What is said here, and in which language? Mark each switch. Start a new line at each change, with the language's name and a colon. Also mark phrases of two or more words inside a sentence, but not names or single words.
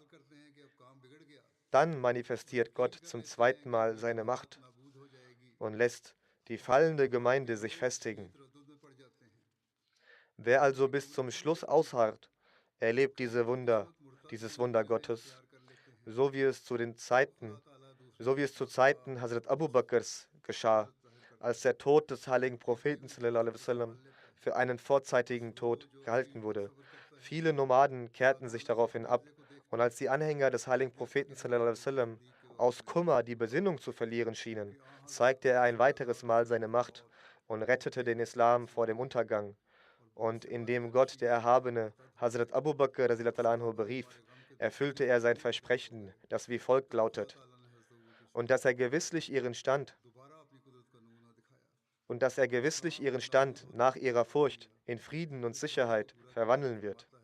German: Dann manifestiert Gott zum zweiten Mal seine Macht und lässt die fallende Gemeinde sich festigen. Wer also bis zum Schluss ausharrt, erlebt dieses Wunder Gottes, so wie es zu Zeiten Hazrat Abu Bakrs geschah, als der Tod des heiligen Propheten
Arabic: صلى الله عليه وسلم
German: für einen vorzeitigen Tod gehalten wurde. Viele Nomaden kehrten sich daraufhin ab und als die Anhänger des heiligen Propheten
Arabic: صلى الله عليه وسلم
German: aus Kummer die Besinnung zu verlieren schienen, zeigte er ein weiteres Mal seine Macht und rettete den Islam vor dem Untergang. Und indem Gott, der Erhabene, Hazrat Abu Bakr
Arabic: رضي الله عنه
German: berief, erfüllte er sein Versprechen, das wie folgt lautet: und dass er gewisslich ihren Stand nach ihrer Furcht in Frieden und Sicherheit verwandeln wird.